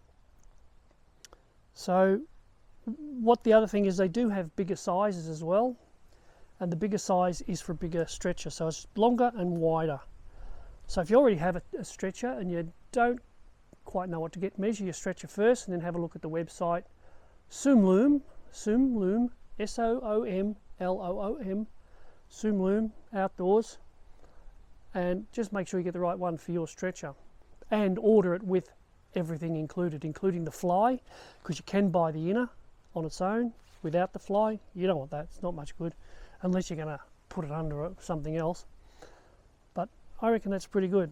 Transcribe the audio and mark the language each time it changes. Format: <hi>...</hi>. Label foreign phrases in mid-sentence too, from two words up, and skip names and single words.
<en>So what the other thing is, they do have bigger sizes as well, and the bigger size is for a bigger stretcher, so it's longer and wider. So if you already have a stretcher and you don't quite know what to get, measure your stretcher first and then have a look at the website Soomloom, S-O-O-M-L-O-O-M, Soomloom Outdoors, and just make sure you get the right one for your stretcher, and order it with everything included, including the fly, because you can buy the inner on its own without the fly. You don't want that, it's not much good unless you're going to put it under something else, but I reckon that's pretty good.</en>